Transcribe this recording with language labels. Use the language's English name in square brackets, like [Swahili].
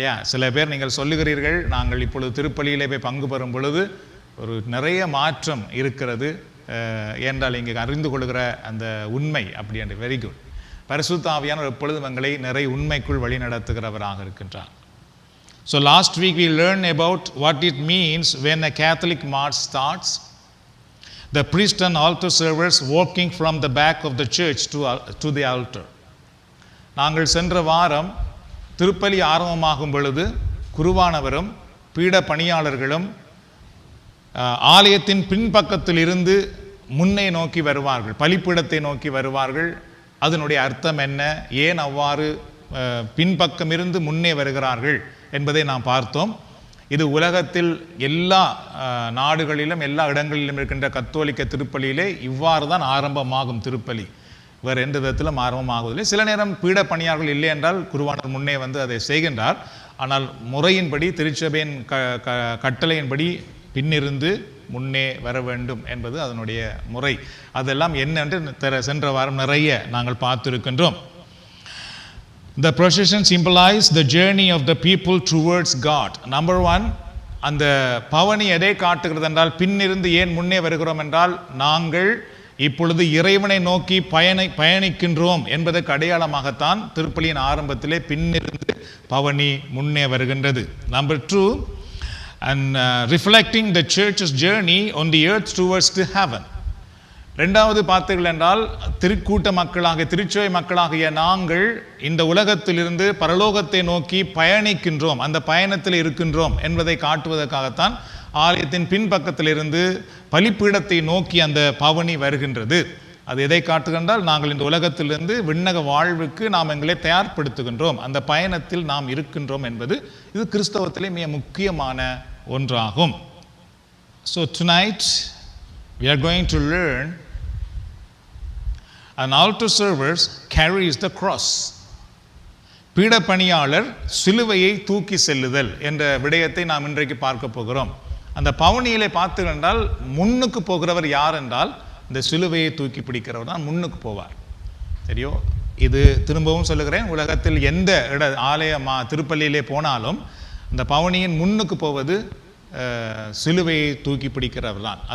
[Tamil] சில பேர் நீங்கள் சொல்லுகிறீர்கள், நாங்கள் இப்பொழுது திருப்பலியிலே போய் பங்கு பெறும் பொழுது ஒரு நிறைய மாற்றம் இருக்கிறது என்றால் இங்கே அறிந்து கொள்கிற அந்த உண்மை அப்படி என்று. [English] Very good. [Tamil] பரிசுத்த ஆவியானவர் எப்பொழுதும் எங்களை நிறைய உண்மைக்குள் வழி நடத்துகிறவராக இருக்கின்றார். [English] So last week we learned about what it means when a Catholic Mass starts. The priest and altar servers walking from the back of the church to the altar. [Tamil] நாங்கள் சென்ற வாரம் திருப்பலி ஆரம்பமாகும் பொழுது குருவானவரும் பீட பணியாளர்களும் ஆலயத்தின் பின்பக்கத்தில் இருந்து முன்னே நோக்கி வருவார்கள், பலிப்பீடத்தை நோக்கி வருவார்கள். அதனுடைய அர்த்தம் என்ன, ஏன் அவ்வாறு பின்பக்கம் இருந்து முன்னே வருகிறார்கள் என்பதை நாம் பார்த்தோம். இது உலகத்தில் எல்லா நாடுகளிலும் எல்லா இடங்களிலும் இருக்கின்ற கத்தோலிக்க திருப்பலியிலே இவ்வாறு தான் ஆரம்பமாகும் திருப்பலி. வேறு எந்த விதத்திலும் ஆரம்பமாகுவதில்லை. சில நேரம் பீட பணியாளர்கள் இல்லை என்றால் குருவானர் முன்னே வந்து அதை செய்கின்றார். ஆனால் முறையின்படி, திருச்சபையின் கட்டளையின்படி பின்னிருந்து முன்னே வர வேண்டும் என்பது அதனுடைய முறை. அதெல்லாம் என்னென்று சென்ற வாரம் நிறைய நாங்கள் பார்த்திருக்கின்றோம். [English] The procession symbolizes the journey of the people towards God. [Tamil] Number 1, அந்த பவனி எதை காட்டுகிறது என்றால், பின்னிருந்து ஏன் முன்னே வருகிறோம் என்றால், நாங்கள் இப்பொழுது இறைவனை நோக்கி பயணிக்கின்றோம் என்பதற்கு அடையாளமாகத்தான் திருப்பலியின் ஆரம்பத்திலே பின்னிருந்து பவனி முன்னே வருகின்றது. [English] Number 2, and reflecting the church's journey on the earth towards the heaven. [Tamil] ரெண்டாவது பார்த்தீர்கள் என்றால், திருக்கூட்ட மக்களாக திருச்சபை மக்களாகிய நாங்கள் இந்த உலகத்திலிருந்து பரலோகத்தை நோக்கி பயணிக்கின்றோம், அந்த பயணத்தில் இருக்கின்றோம் என்பதை காட்டுவதற்காகத்தான் ஆலயத்தின் பின்பக்கத்திலிருந்து பலிப்பீடத்தை நோக்கி அந்த பவனி வருகின்றது. அது எதை காட்டுகின்றால், நாங்கள் இந்த உலகத்திலிருந்து விண்ணக வாழ்வுக்கு நாம் எங்களை தயார்படுத்துகின்றோம், அந்த பயணத்தில் நாம் இருக்கின்றோம் என்பது இது கிறிஸ்தவத்திலே மிக முக்கியமான ஒன்றாகும். [English] So tonight we are going to learn an altar server carries the cross. [Tamil] பீட பணியாளர் சிலுவையை தூக்கி செல்லுதல் என்ற விடயத்தை நாம் இன்றைக்கு பார்க்க போகிறோம். அந்த பவனியிலே பார்த்தீர்கள் என்றால், முன்னுக்கு போகிறவர் யார் என்றால், இந்த சிலுவையை தூக்கி பிடிக்கிறவர் தான் முன்னுக்கு போவார். சரியோ? இது திரும்பவும் சொல்லுகிறேன், உலகத்தில் எந்த ஆலய திருப்பலியிலே போனாலும் இந்த பவனியின் முன்னுக்கு போவது சிலுவையை தூக்கி பிடிக்கிறவர் தான்.